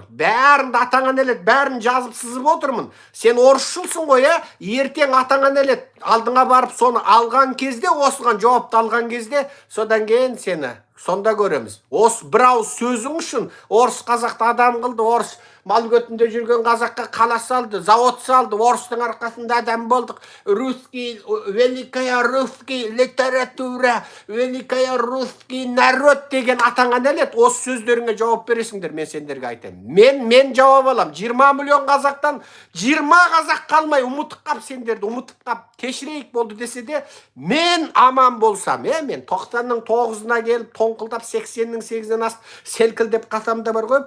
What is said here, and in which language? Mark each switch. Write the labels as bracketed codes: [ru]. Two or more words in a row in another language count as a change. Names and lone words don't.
[kk] Бәрінді атаңа нелет, бәрін жазып сызып отырмын. Сен орысшылсың ғой, ертең атаңа нелет, алдыңа барып соны алған кезде, осыған жауапты алған кезде, содан кейін сені сонда көреміз. Осы бір ауыз сөзің үшін орыс қазақты адам қылды, орыс мал көтінде жүрген қазаққа қала салды, завод салды, орыстың арқасында адам болдық. [ru] Русский, великая русский литература, великая русский народ [kk] деген атаңа нәлет. Осы сөздеріңе жауап бересіңдер, мен сендерге айтайын. Мен жауап алам. 20 миллион қазақтан 20 қазақ қалмай ұмытып қап сендерді, ұмытып қап кешірейік болды десе де, мен аман болсам, мен 90-ның 9-ына келіп, тоңқылдап 80-ның 8-нен асып, селкілдеп қасамда бар ғой.